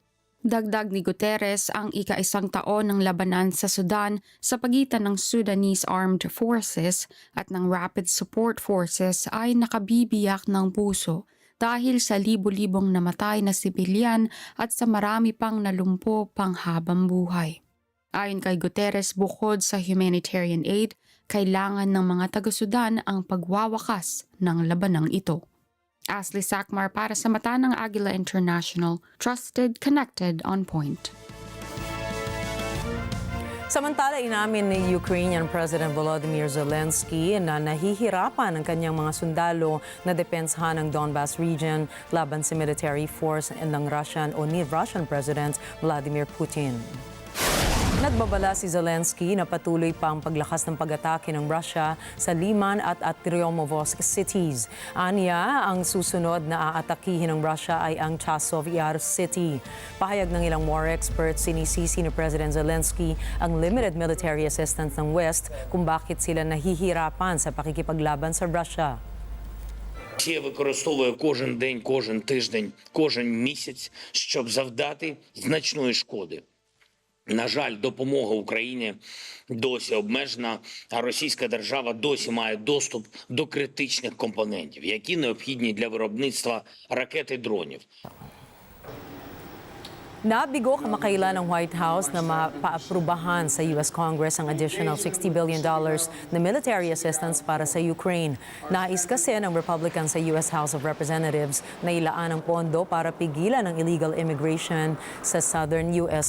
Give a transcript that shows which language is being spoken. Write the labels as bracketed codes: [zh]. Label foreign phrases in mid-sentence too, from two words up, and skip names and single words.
[tl] Dagdag ni Guterres, ang ika-isang taon ng labanan sa Sudan sa pagitan ng Sudanese Armed Forces at ng Rapid Support Forces ay nakabibiyak ng puso dahil sa libo-libong namatay na sibilyan at sa marami pang nalumpo panghabang buhay. Ayon kay Guterres, bukod sa [en] humanitarian aid, [tl] kailangan ng mga taga-Sudan ang pagwawakas ng labanang ito. Ashley Sakmar para sa mata ng Agila International, [en] trusted, connected, on point. [tl] Samantala, inamin ni [en] Ukrainian President [tl] Volodymyr Zelensky na nahihirapan ang kanyang mga sundalo na depensahan ng Donbas region laban sa [en] military force [tl] ng [en] Russian President [tl] Vladimir Putin. Nagbabala si Zelensky na patuloy pa ang paglakas ng pag-atake ng Russia sa Liman at Tryomovsk cities. Anya, ang susunod na aatakihin ng Russia ay ang Chasov Yar City. Pahayag ng ilang [en] war experts, [tl] sinisisi ni President Zelensky ang [en] limited military assistance [tl] ng West kung bakit sila nahihirapan sa pakikipaglaban sa Russia. [uk] Росія використовує кожен день, кожен тиждень, кожен місяць, щоб завдати значної шкоди. На жаль, допомога Україні досі обмежена, а російська держава досі має доступ до критичних компонентів, які необхідні для виробництва ракет і дронів. [tl] Nabigo kamakailan ng White House na mapaaprubahan sa U.S. Congress ang [en] additional $60 billion [tl] na [en] military assistance [tl] para sa Ukraine. Nais kasi ng Republican sa U.S. House of Representatives na ilaan ang pondo para pigilan ang [en] illegal immigration [tl] sa [en] southern U.S.